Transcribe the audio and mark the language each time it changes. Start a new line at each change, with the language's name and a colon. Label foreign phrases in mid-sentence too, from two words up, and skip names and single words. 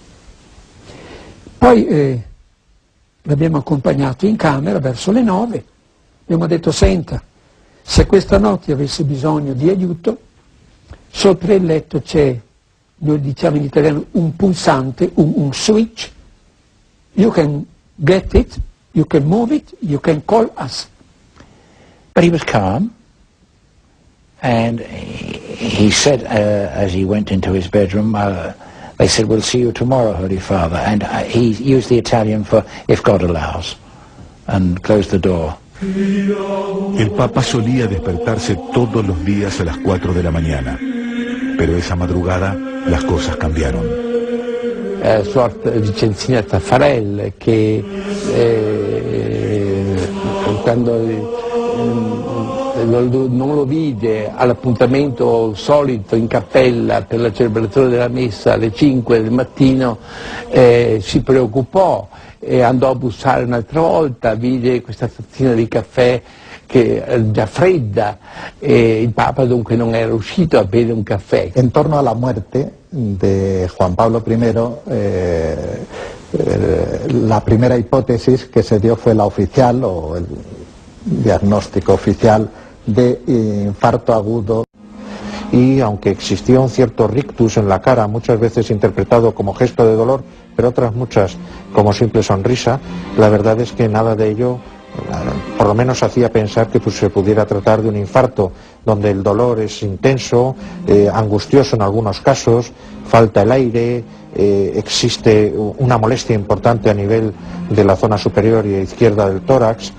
Italian: Poi l'abbiamo accompagnato in camera verso le 9, abbiamo detto, senta, se questa notte avesse bisogno di aiuto, sopra il letto c'è, noi diciamo in italiano, un pulsante, un switch,
English: you can get it, you can move it, you can call us. But he was calm. And he said, as he went into his bedroom, they said, we'll see you tomorrow, Holy Father. And he used the Italian for, if God allows, and closed the door.
Spanish: El Papa solía despertarse todos los días a las 4 de la mañana, pero esa madrugada las cosas cambiaron.
Italian: Sorta Vicenzina Taffarel, che quando non lo vide all'appuntamento solito in cappella per la celebrazione della messa alle 5 del mattino, si preoccupò e andò a bussare un'altra volta, vide questa tazzina di caffè che era già fredda e il Papa dunque non era uscito a bere un caffè.
Spanish: En torno a la muerte de Juan Pablo I, la primera hipótesis que se dio fue la oficial, o el diagnóstico oficial, de infarto agudo. Y aunque existía un cierto rictus en la cara, muchas veces interpretado como gesto de dolor, pero otras muchas como simple sonrisa, la verdad es que nada de ello, por lo menos hacía pensar que se pudiera tratar de un infarto, donde el dolor es intenso, angustioso en algunos casos, falta el aire, existe una molestia importante a nivel de la zona superior y izquierda del tórax.